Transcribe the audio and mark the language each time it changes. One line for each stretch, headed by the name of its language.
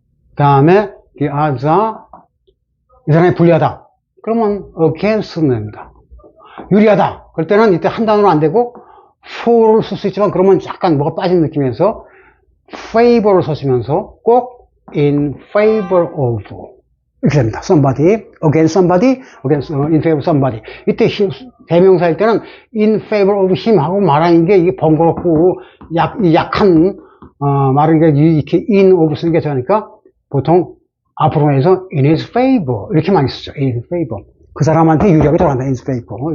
Korean: 그 다음에 the odds are 이 사람이 불리하다. 그러면 against는 됩니다. 유리하다. 그럴 때는 이때 한 단어로 안 되고 for를 쓸 수 있지만 그러면 약간 뭐가 빠진 느낌에서 favor를 써주면서 꼭 in favor of 이렇게 됩니다.
English: somebody, against somebody, in favor of somebody.
Korean: 이때 대명사일 때는 in favor of him 하고 말하는 게 이게 번거롭고 약한 말은 이렇게 in of 쓰는 게 좋으니까 보통 앞으로 해서 in his favor 이렇게 많이 쓰죠.
English: in his favor.
Korean: 그 사람한테 유리하게 돌아간다.
English: in his favor.